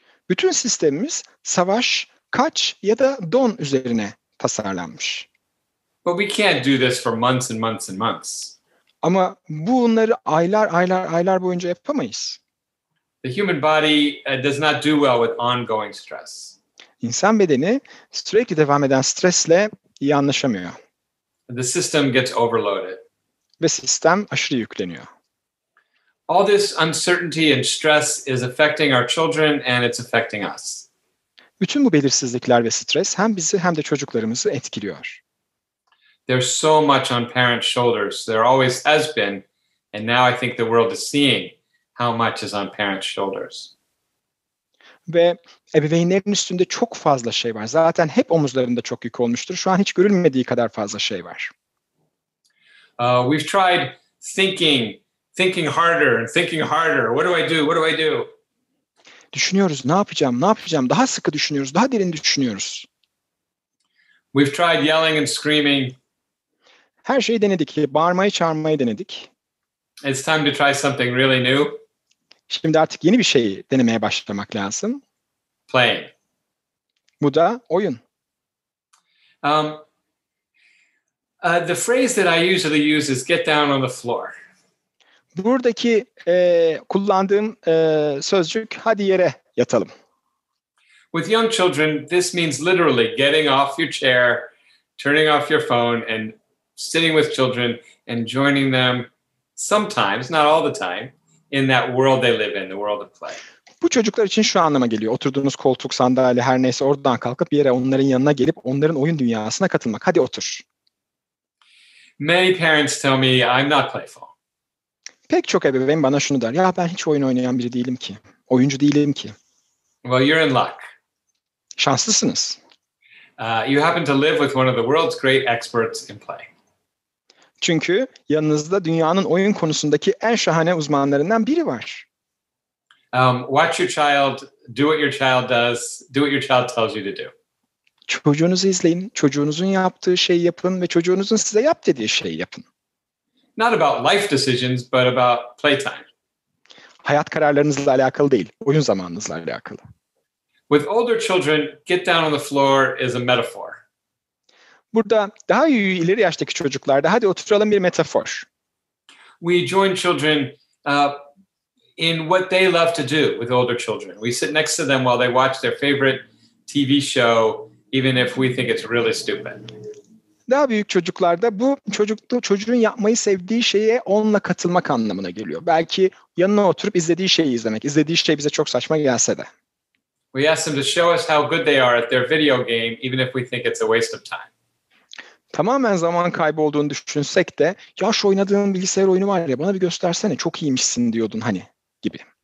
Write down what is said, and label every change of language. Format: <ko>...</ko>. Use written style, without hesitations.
<tr>Bütün sistemimiz savaş, kaç ya da don üzerine tasarlanmış.</tr> <en>But we can't do this for months and months and months.</en> <tr>Ama bunları aylar boyunca yapamayız.</tr> <en>The human body does not do well with ongoing stress.</en> <tr>İnsan bedeni sürekli devam eden stresle iyi anlaşamıyor.</tr> <en>The system gets overloaded.</en> <tr>Ve sistem aşırı yükleniyor.</tr> <en>All this uncertainty and stress is affecting our children and it's affecting us.</en> <tr>Bütün bu belirsizlikler ve stres hem bizi hem de çocuklarımızı etkiliyor.</tr> <en>There's so much on parents' shoulders. There always has been, and now I think the world is seeing how much is on parents' shoulders.</en> <tr>Ve ebeveynlerin üstünde çok fazla şey var. Zaten hep omuzlarında çok yük olmuştur. Şu an hiç görülmediği kadar fazla şey var.</tr> <en>We've tried thinking harder and thinking harder. What do I do? What do I do?</en> <tr>Düşünüyoruz, ne yapacağım? Daha sıkı düşünüyoruz, daha derin düşünüyoruz.</tr> <en>We've tried yelling and screaming.</en> <tr>Her şeyi denedik, bağırmayı, çağırmayı denedik.</tr> <en>It's time to try something really new.</en> <tr>Şimdi artık yeni bir şey denemeye başlamak lazım.</tr> <en>Playing.</en> <tr>Bu da oyun.</tr> <en>The phrase that I usually use is get down on the floor.</en> <tr>Buradaki kullandığım sözcük hadi yere yatalım.</tr> <en>With young children, this means literally getting off your chair, turning off your phone, and sitting with children and joining them sometimes, not all the time, in that world they live in, the world of play.</en> <tr>Bu çocuklar için şu anlama geliyor. Oturduğunuz koltuk, sandalye her neyse oradan kalkıp bir yere onların yanına gelip onların oyun dünyasına katılmak. Hadi otur.</tr> <en>Many parents tell me I'm not playful.</en> <tr>Pek çok ebeveyn bana şunu der. Ya ben hiç oyun oynayan biri değilim ki. Oyuncu değilim ki.</tr> <en>Well, you're in luck.</en> <tr>Şanslısınız.</tr> <en>You happen to live with one of the world's great experts in play.</en> <tr>Çünkü yanınızda dünyanın oyun konusundaki en şahane uzmanlarından biri var.</tr> <en>Watch your child, do what your child does, do what your child tells you to do.</en> <tr>Çocuğunuzu izleyin, çocuğunuzun yaptığı şeyi yapın ve çocuğunuzun size yap dediği şeyi yapın.</tr> <en>Not about life decisions, but about playtime.</en> <tr>Hayat kararlarınızla alakalı değil, oyun zamanınızla alakalı.</tr> <en>With older children, get down on the floor is a metaphor.</en> <tr>Burada daha ileri yaştaki çocuklarda hadi oturalım bir metafor.</tr> <en>We join children in what they love to do with older children. We sit next to them while they watch their favorite TV show, even if we think it's really stupid.</en> <tr>Daha büyük çocuklarda bu çocuğun yapmayı sevdiği şeye onunla katılmak anlamına geliyor. Belki yanına oturup izlediği şeyi izlemek. İzlediği şey bize çok saçma gelse de.</tr> <en>We ask them to show us how good they are at their video game, even if we think it's a waste of time.</en> <tr>Tamamen zaman kaybı olduğunu düşünsek de ya şu oynadığın bilgisayar oyunu var ya bana bir göstersene çok iyiymişsin diyordun hani gibi.</tr>